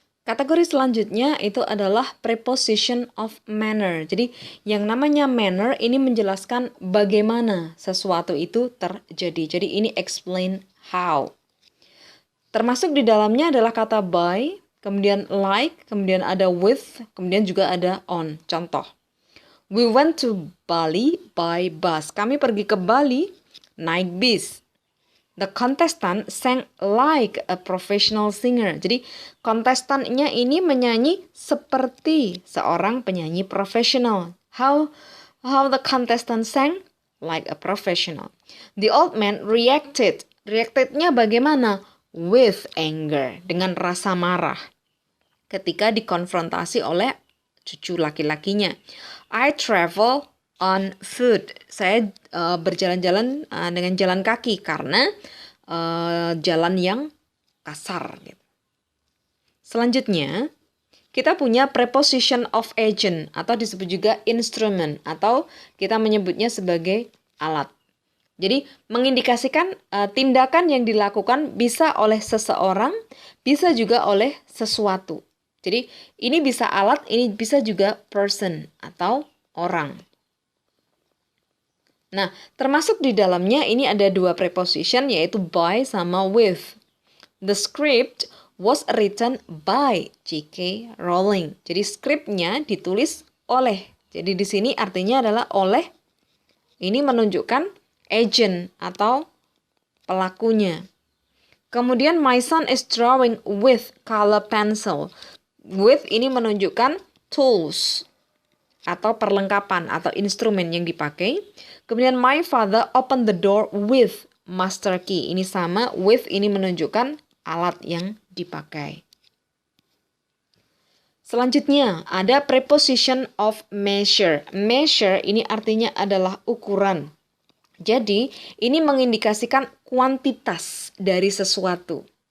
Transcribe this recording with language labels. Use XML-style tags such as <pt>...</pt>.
<id>Kategori selanjutnya itu adalah preposition of manner. Jadi yang namanya manner ini menjelaskan bagaimana sesuatu itu terjadi. Jadi ini</id> <en>explain how.</en> <id>Termasuk di dalamnya adalah kata by, kemudian like, kemudian ada with, kemudian juga ada on. Contoh.</id> <en>We went to Bali by bus.</en> <id>Kami pergi ke Bali naik bis.</id> <en>The contestant sang like a professional singer.</en> <id>Jadi kontestannya ini menyanyi seperti seorang penyanyi profesional.</id> <en>How the contestant sang like a professional. The old man reacted.</en> <id>Reacted-nya bagaimana?</id> <en>With anger,</en> <id>dengan rasa marah. Ketika dikonfrontasi oleh cucu laki-lakinya.</id> <en>I travel on foot.</en> <id>Saya berjalan-jalan dengan jalan kaki karena jalan yang kasar. Gitu. Selanjutnya, kita punya preposition of agent atau disebut juga instrument atau kita menyebutnya sebagai alat. Jadi mengindikasikan tindakan yang dilakukan bisa oleh seseorang, bisa juga oleh sesuatu. Jadi ini bisa alat, ini bisa juga person atau orang. Nah, termasuk di dalamnya ini ada dua preposition yaitu by sama with.</id> <en>The script was written by J.K.</en> <id>Rowling. Jadi skripnya ditulis oleh. Jadi di sini artinya adalah oleh. Ini menunjukkan agent atau pelakunya. Kemudian</id> <en>my son is drawing with color pencil.</en> <id>With ini menunjukkan tools atau perlengkapan atau instrumen yang dipakai. Kemudian</id> <en>my father opened the door with master key.</en> <id>Ini sama, with ini menunjukkan alat yang dipakai. Selanjutnya ada preposition of measure. Measure ini artinya adalah ukuran. Jadi ini mengindikasikan kuantitas dari sesuatu.</id>